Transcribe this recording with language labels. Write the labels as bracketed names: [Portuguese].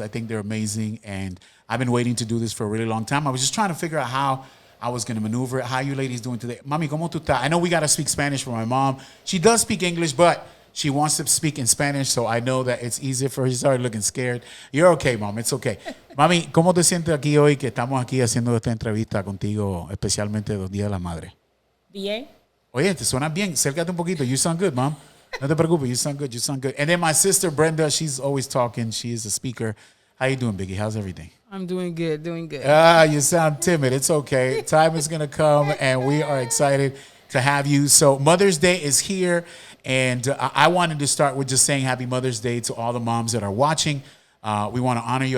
[English] I think they're amazing. And I've been waiting to do this for a really long time. I was just trying to figure out how I was going to maneuver it. How you ladies doing today? [Spanish] Mami, ¿cómo tú estás? [English] I know we got to speak Spanish for my mom. She does speak English, but she wants to speak in Spanish, so I know that it's easier for her. She started looking scared. You're okay, Mom. It's okay. [Spanish] Mami, ¿cómo te sientes aquí hoy que estamos aquí haciendo esta entrevista contigo, especialmente los Días de la Madre? Bien. Oye, te suena bien. Acércate un poquito. [English] You sound good, Mom. [Spanish] No te preocupes. [English] You sound good. You sound good. And then my sister, Brenda, she's always talking. She is a speaker. How you doing, Biggie? How's everything? I'm doing good, doing good. You sound timid. It's okay. Time is going to come, and we are excited to have you. So Mother's Day is here. And I wanted to start with just saying Happy Mother's Day to all the moms that are watching. We want to honor you.